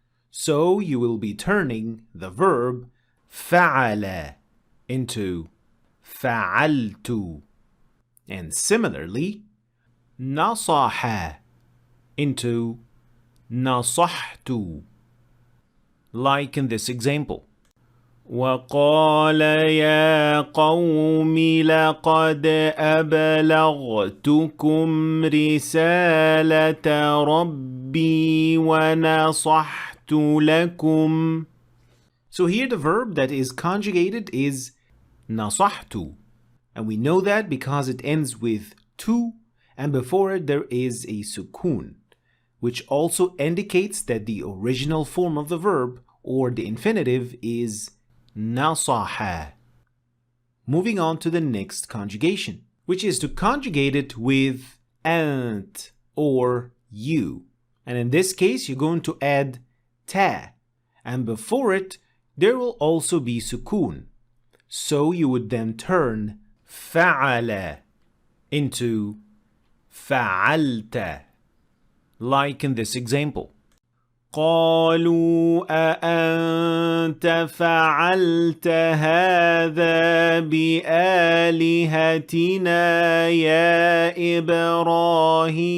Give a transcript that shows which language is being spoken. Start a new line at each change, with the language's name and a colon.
English: So you will be turning the verb فعل into فعلت. And similarly, نصح into نصحت. Like in this example.
Arabic: وقال يا قوم لقد أبلغتكم رسالة ربي ونصحت لكم.
English: So here the verb that is conjugated is نصحت. And we know that because it ends with to, and before it there is a sukun, which also indicates that the original form of the verb or the infinitive is nasaha. Moving on to the next conjugation, which is to conjugate it with ant or you. And in this case, you're going to add ta, and before it, there will also be sukun. So you would then turn فعل into فعلت. Like in this example.
Arabic: قالوا أأنت فعلت هذا بآلهتنا يا إبراهيم.